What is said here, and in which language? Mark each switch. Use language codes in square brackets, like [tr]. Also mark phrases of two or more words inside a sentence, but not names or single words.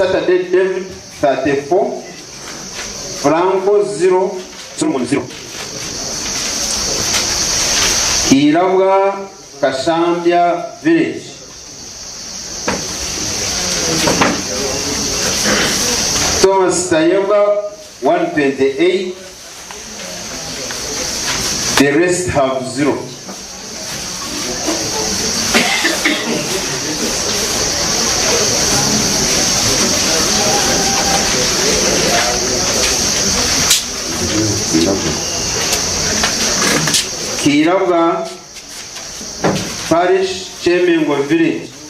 [en] Saturday David 34, Franco 0, Solomon 0. Kirabwa Kashambia Village. Thomas Tayoga 128. The rest have 0. Kirabwa Parish Chemengo Village.